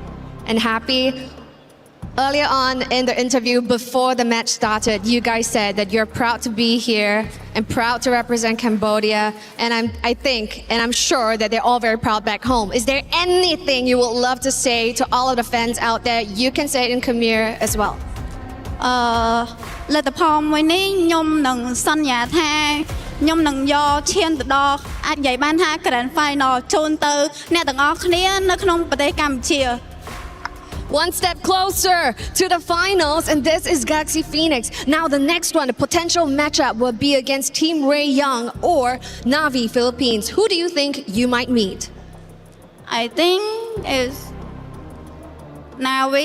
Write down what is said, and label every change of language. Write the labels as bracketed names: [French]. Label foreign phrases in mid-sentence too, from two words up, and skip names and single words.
[English] Earlier on in the interview, before the match started, you guys said that you're proud to be here and proud to represent Cambodia. And I'm sure that they're all very proud back home. Is there anything you would love to say to all of the fans out there? You can say it in Khmer as well. [Khmer] លទ្ធផលមួយនេះខ្ញុំនឹងសន្យាថាខ្ញុំនឹងយកឈានទៅដល់អាចនិយាយបានថា Grand Final ជូនទៅអ្នកទាំងអស់គ្នានៅក្នុងប្រទេសកម្ពុជា [English] one step closer to the finals, and this is Galaxy Phoenix. Now the next one, the potential matchup will be against Team Ray Young or Navi Philippines. Who do you think you might meet? I think it's Navi.